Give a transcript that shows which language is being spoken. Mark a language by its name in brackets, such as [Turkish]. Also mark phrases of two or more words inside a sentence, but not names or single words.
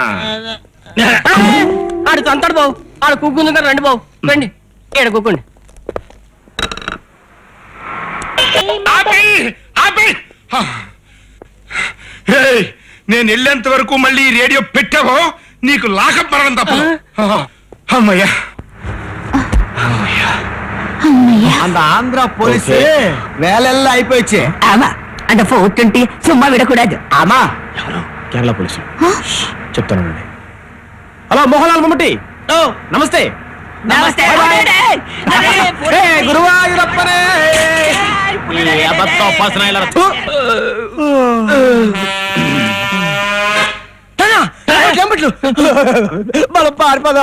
[Telugu] ఆడు తంతాడు బాబు, ఆడు కూకుంది కదా. రండి బాబు రండి, ఏడ కూకోండి. ఆపేయ్, ఆపేయ్. ఏయ్, నేను వెళ్ళేంత వరకు మళ్ళీ ఈ రేడియో పెట్టావో నీకు లాకప్ మరణం తప్ప. అమ్మయ్యా [Tamil] அந்த ஆந்திரா போலீஸ் வேலையெல்லாம் ஆயிப்போச்சு. ஆமா அந்த 420 சும்மா விடக்கூடாது. ஆமா [Telugu] కేరళ పోలీసు చెప్తానండి. హలో మోహన్లాల్ మమ్మటి. ఓ నమస్తే. నమస్తే. గురువాయూరప్పనే. ఈ అబద్ధ ఉపాసన ఇలా థు. మనం పారిపోదాం.